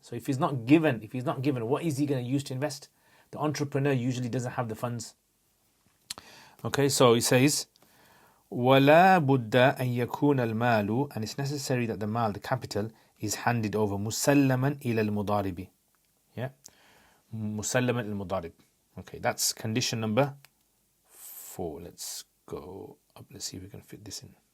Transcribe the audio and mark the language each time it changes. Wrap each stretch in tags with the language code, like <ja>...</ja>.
<en>So if he's not given, what is he going to use to invest? The entrepreneur usually doesn't have the funds. Okay, so he says,</en> <ar>وَلَا بُدَّ أَن يَكُونَ الْمَالُ,</ar> <en>and it's necessary that the mal, the capital, is handed over</en> <ar>مُسَلَّمًا إِلَى الْمُضَارِبِ.</ar> <en>Yeah,</en> <ar>مُسَلَّمًا الْمُضَارِب.</ar> <en>Okay, that's condition number 4. Let's go up. Let's see if we can fit this in.</en>